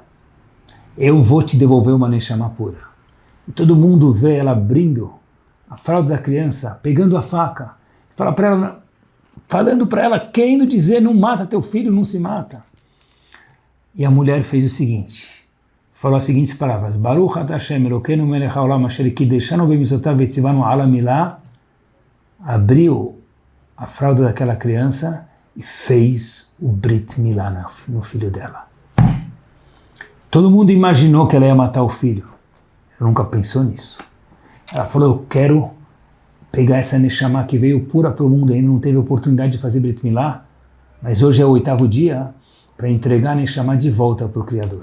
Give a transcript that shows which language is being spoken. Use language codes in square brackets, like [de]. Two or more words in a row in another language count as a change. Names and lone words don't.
[pt] Eu vou te devolver uma neshama pura. E todo mundo vê ela abrindo a fralda da criança, pegando a faca, fala para ela, falando para ela, querendo dizer, não mata teu filho, não se mata. E a mulher fez o seguinte, falou as seguintes palavras, [he] ברוך אתה השם אלוקינו מלך העולם אשר קדשנו במצוותיו וציוונו על המילה, [pt] abriu a fralda daquela criança e fez o [he] ברית מילה [pt] no filho dela. Todo mundo imaginou que ela ia matar o filho. Ela nunca pensou nisso. Ela falou, eu quero pegar essa Neshama que veio pura para o mundo, ainda não teve oportunidade de fazer [he] ברית מילה, [pt] mas hoje é o 8º dia para entregar a Neshama de volta para o Criador.